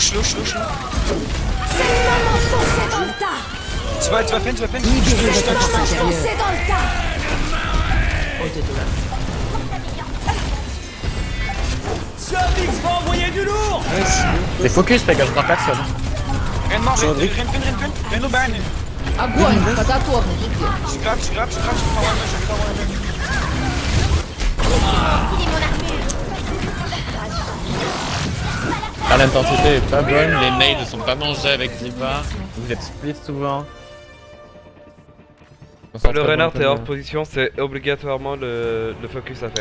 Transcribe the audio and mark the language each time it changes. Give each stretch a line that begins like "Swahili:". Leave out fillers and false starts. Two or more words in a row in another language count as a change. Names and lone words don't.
French: Foncez dans le tas. Tu vas peine. Libérez votre force intérieure. Foncez dans le tas. Les focus, les gars, je prends personne. Rien de mort, rien de ban.
Russian: Огонь по готовности.
French: Je grab, je prends un je vais t'envoyer un mec. Il est mon armure. Ah, l'intensité est pas bonne, les nades ne sont pas mangés avec Diva, vous êtes split souvent. Le renard est hors position, c'est obligatoirement le focus à faire.